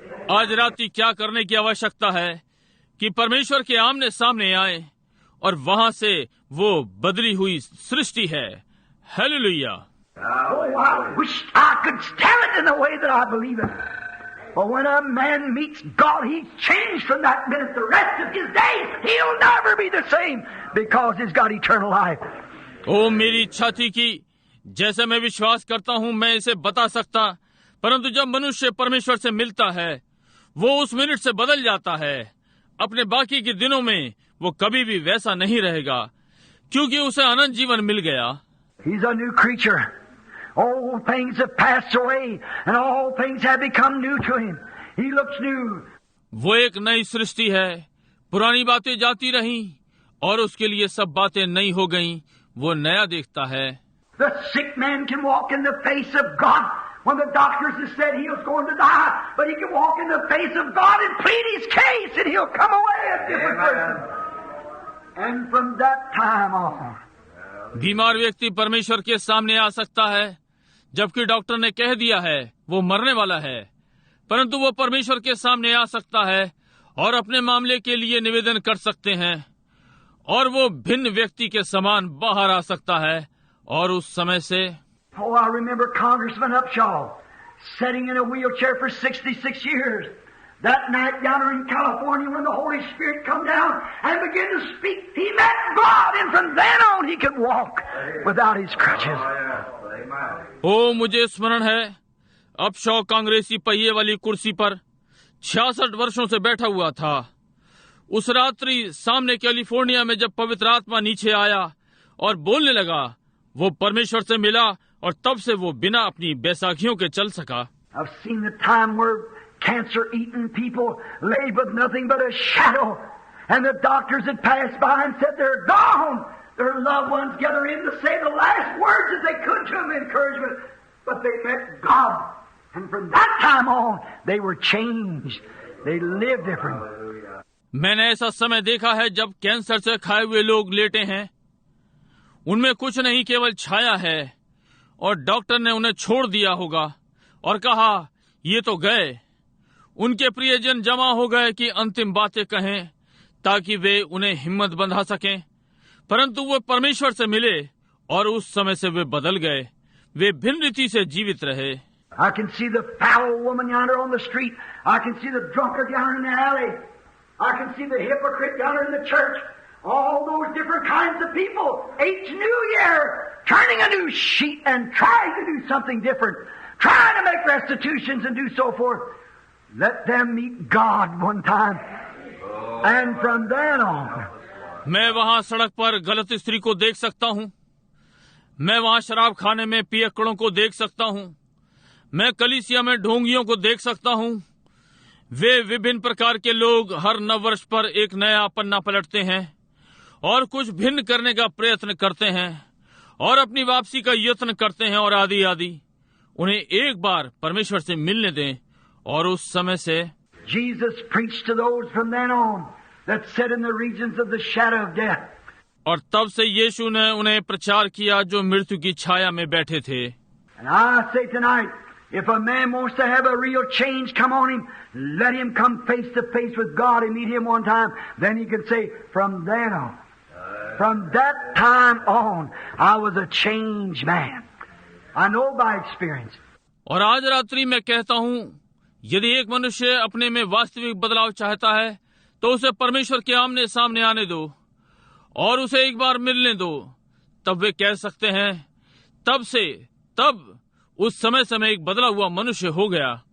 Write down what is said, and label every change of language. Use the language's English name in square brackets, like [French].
[Hindi] आज रात्रि क्या करने की आवश्यकता है कि परमेश्वर के आमने सामने आए, और वहां से वो बदली हुई सृष्टि है। Hallelujah. [English] Oh, I wish I could tell it in the way that I believe it. But when a man meets God, he's changed from that minute. The rest of his days, he'll never be the same because he's got eternal life. [Hindi] ओ, मेरी इच्छा थी कि जैसे मैं विश्वास करता हूं मैं इसे बता सकता, परंतु जब मनुष्य परमेश्वर से मिलता है, वो उस मिनट से बदल जाता है। अपने बाकी के दिनों में वो कभी भी वैसा नहीं रहेगा, क्योंकि उसे अनंत जीवन मिल गया। [English] He's a new creature. Old things have passed away, and all things have become new to him. He looks new. [Hindi] वो एक नई सृष्टि है। पुरानी बातें जाती रहीं और उसके लिए सब बातें नई हो गईं। वो नया देखता है। [English] The sick man can walk in the face of God when the doctors have said he was going to die, but he can walk in the face of God and plead his case, and he'll come away a different person. And from that time on, [Hindi] बीमार व्यक्ति परमेश्वर के सामने आ सकता है, जबकि doctor ने कह दिया है वो मरने वाला है, परंतु वो परमेश्वर के सामने आ सकता है और अपने मामले के लिए निवेदन कर सकते हैं, और वो भिन्न व्यक्ति के समान बाहर आ सकता है। और उस समय से [English] oh, I remember Congressman Upshaw sitting in a wheelchair for 66 years. That night yonder in California when the Holy Spirit come down and began to speak, he met God, and from then on he could walk without his crutches. [Hindi] ओ, मुझे स्मरण है, अब शॉ कांग्रेसी पहिए वाली कुर्सी पर 66 वर्षों से बैठा हुआ था। उस रात्रि सामने कैलिफोर्निया में जब पवित्र आत्मा नीचे आया और बोलने लगा, वो परमेश्वर से मिला, और तब से वो बिना अपनी बैसाखियों के चल सका। [English] I've seen the time where cancer-eaten people lay with nothing but a shadow, and the doctors had passed by and said they're gone. Their loved ones gather in to say the last words that they could to them, encouragement, but they met God, and from that time on they were changed. They lived different. [Hindi] मैंने ऐसा समय देखा है जब cancer से खाए हुए लोग लेटे हैं, उनमें कुछ नहीं, केवल छाया है, और डॉक्टर ने उन्हें छोड़ दिया होगा और कहा ये तो गए। उनके प्रियजन जमा हो गए कि अंतिम बातें कहें ताकि वे उन्हें हिम्मत बंधा सकें, परंतु वो परमेश्वर से मिले और उस समय से वे बदल गए। वे भिन्न रीति से जीवित रहे। [English] I can see the foul woman yonder on the street. I can see the drunkard yonder in the alley. I can see the hypocrite yonder in the church. All those different kinds of people, each new year, turning a new sheet and trying to do something different, trying to make restitutions and do so forth. Let them meet God one time, and from then on. [Hindi] मैं वहां सड़क पर गलत स्त्री को देख सकता हूँ, मैं वहां शराब खाने में पियक्कड़ों को देख सकता हूँ, मैं कलीसिया में ढोंगियों को देख सकता हूँ। वे विभिन्न प्रकार के लोग हर नव वर्ष पर एक नया पन्ना पलटते हैं, और कुछ भिन्न करने का प्रयत्न करते हैं और अपनी वापसी का यत्न करते हैं और आदि आदि, उन्हें एक बार परमेश्वर से मिलने दें और उस समय से [English] Jesus preached to those from then on that sat in the regions of the shadow of death. [Hindi] और तब से यीशु ने उन्हें प्रचार किया जो मृत्यु की छाया में बैठे थे। [English] And I say tonight, if a man wants to have a real change come on him, let him come face to face with God and meet Him one time. Then he can say, from then on, from that time on, I was a changed man. I know by experience. [Hindi] और आज रात्रि मैं कहता हूँ, यदि एक मनुष्य अपने में वास्तविक बदलाव चाहता है तो उसे परमेश्वर के आमने सामने आने दो और उसे एक बार मिलने दो। तब वे कह सकते हैं, तब उस समय से मैं एक बदला हुआ मनुष्य हो गया।